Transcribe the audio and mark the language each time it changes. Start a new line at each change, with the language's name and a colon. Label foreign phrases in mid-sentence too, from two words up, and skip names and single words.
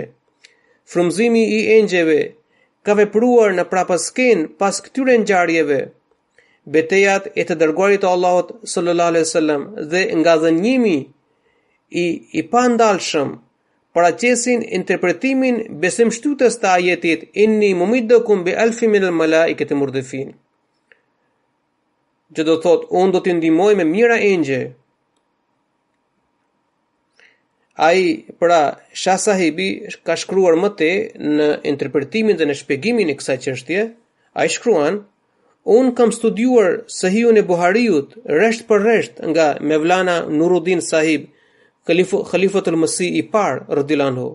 Albanian: Frymëzimi i engjëve ka vepruar në prapasken pas këtyre ngjarjeve. Betejat e të dërguarit të Allahut
Arabic: صلى الله عليه وسلم
Albanian: dhe ngazënjimi i pandalshëm paraqesin interpretimin besimshtytës të ajetit
Arabic: أني ممدكم بألف من الملائكة مردفين.
Albanian: Që do thot, unë do t'i ndihmoj me mijëra engjë. Ai, pra, Shah Sahibi ka shkruar më te në interpretimin dhe në shpjegimin e kësaj çështje. Ai shkruan: unë kam studiuar Sahihun e Buhariut rresht për rresht nga Mevlana Nuruddin Sahib, Khalifatul Masih i parë
Arabic: رضي الله عنه.